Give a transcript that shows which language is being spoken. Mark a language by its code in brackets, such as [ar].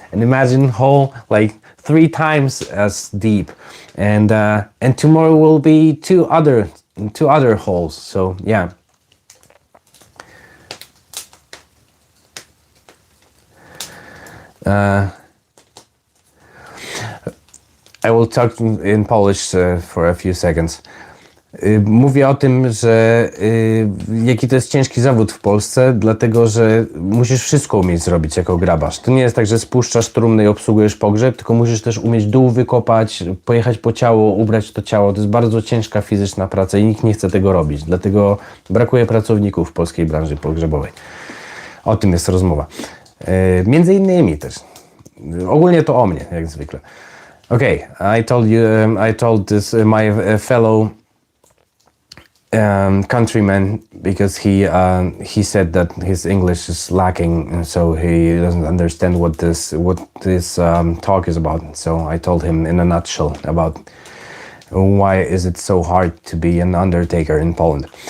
[en] And imagine hole like 3 times as deep, and tomorrow will be two other holes. So yeah. I will talk in Polish for a few seconds. [pl] Mówię o tym, że jaki to jest ciężki zawód w Polsce, dlatego że musisz wszystko umieć zrobić jako grabarz. To nie jest tak, że spuszczasz trumny i obsługujesz pogrzeb, tylko musisz też umieć dół wykopać, pojechać po ciało, ubrać to ciało. To jest bardzo ciężka fizyczna praca i nikt nie chce tego robić. Dlatego brakuje pracowników w polskiej branży pogrzebowej. O tym jest rozmowa. Między innymi też. Ogólnie to o mnie, jak zwykle. [en] Okay, I told this my fellow countryman, because he said that his English is lacking, and so he doesn't understand what this talk is about. So I told him in a nutshell about why is it so hard to be an undertaker in Poland.